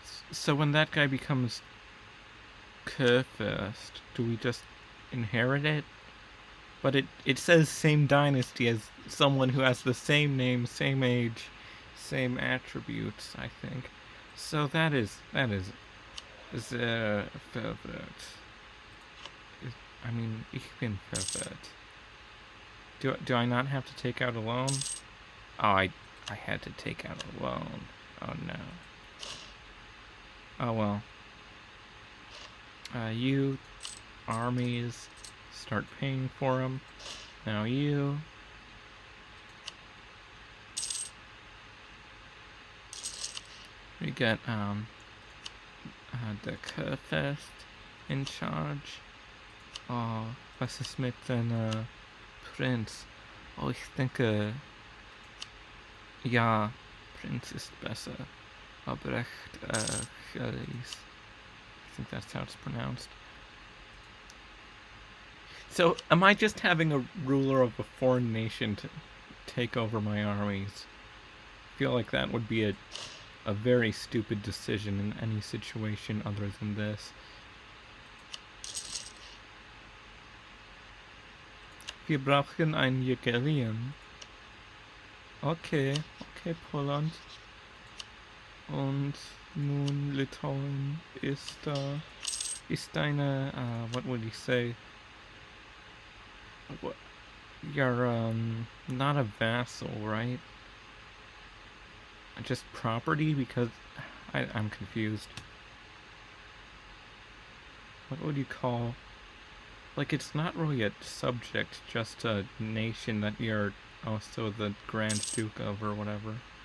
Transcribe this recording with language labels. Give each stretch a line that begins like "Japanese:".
English: So when that guy becomes Kurfürst, do we just inherit it? But it says same dynasty as someone who has the same name, same age, same attributes, I think. So that is
German: sehr verwirrt.
English: I mean,
German: ich bin verwirrt.
English: Do I not have to take out a loan? Oh, I had to take out a loan. Oh no. Oh well. You armies start paying for them. Now you we get the Kurfürst in charge.
German: Oh, was ist mit den Prinz? Oh, ich denke, ja, Prinz ist besser.
English: Albrecht Gillies. I think that's how it's pronounced. So, am I just having a ruler of a foreign nation to take over my armies? I feel like that would be a very stupid decision in any situation other than this.
German: Wir brauchen ein Jägerien. Okay, Poland. Und nun Litauen ist eine,
English: what would you say? What? You're, not a vassal, right? Just property? Because I'm confused. What would you call... Like, it's not really a subject, just a nation that you're also the Grand Duke of or whatever.